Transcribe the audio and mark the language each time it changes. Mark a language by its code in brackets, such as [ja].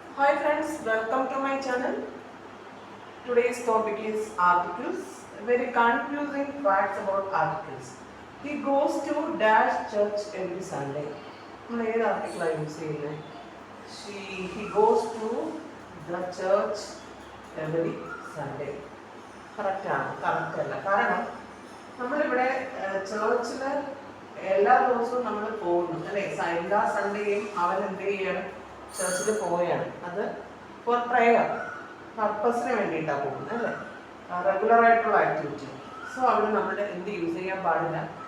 [en] Hi friends, welcome to my channel. Today's topic is articles. Very confusing facts about articles. He goes to dash church every Sunday. [ml] നമ്മൾ ഏത് ആർട്ടിക്കിളാണ് use ചെയ്യുന്നത്? [en] He goes to the church every Sunday. [ml] കറക്റ്റാണ്? Correct അല്ല. കാരണം നമ്മളിവിടെ ചേർച്ചിൽ എല്ലാ ദിവസവും നമ്മൾ പോകുന്നു അല്ലേ? എല്ലാ സൺഡേയും അവൻ എന്ത് ചെയ്യണം? ചർച്ചിൽ പോവുകയാണ്. അത് ഫോർ പ്രയർ പർപ്പസിന് വേണ്ടിയിട്ടാണ് പോകുന്നത് അല്ലേ? റെഗുലർ ആയിട്ടുള്ള ആക്ടിവിറ്റി. സോ അവിടെ നമ്മൾ എന്ത് യൂസ് ചെയ്യാൻ പാടില്ല?